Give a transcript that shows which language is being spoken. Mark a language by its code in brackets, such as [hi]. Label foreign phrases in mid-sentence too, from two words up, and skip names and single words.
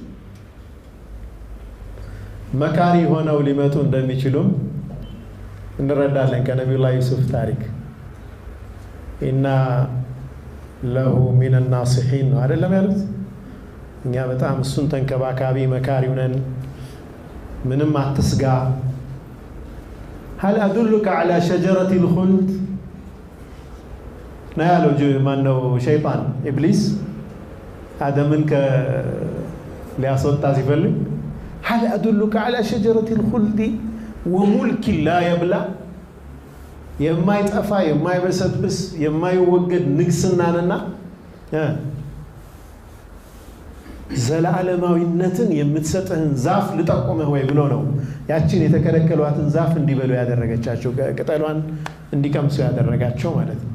[am] መካሪ ሆነው ሊመጡ እንደሚችሉም እንረዳለን ከነቢዩላህ ዩሱፍ ታሪክ። [ar] إنا له من ناصحين [am] ነው አይደለም ያሉት። እኛ በጣም እሱን ተንከባካቢ መካሪው ነን፣ ምንም አትስጋ። [ar] هل أدلك على شجرة الخلد [am] نالو ማነው ሸይጣን ኢብሊስ አደምን ሊያስወጣ ሲፈልግ [ar] هل أدلك على شجرة الخلد وملك لا يبلى [am] የማይጠፋ የማይበሰብስ የማይወገድ ንግስናንና ዘላለማዊነትን የምትሰጥህን ዛፍ ልጠቁመህ ወይ ብሎ ነው ያችን የተከለከሏትን ዛፍ እንዲበሉ ያደረገቻቸው፣ ቅጠሏን እንዲቀምሱ ያደረጋቸው ማለት ነው።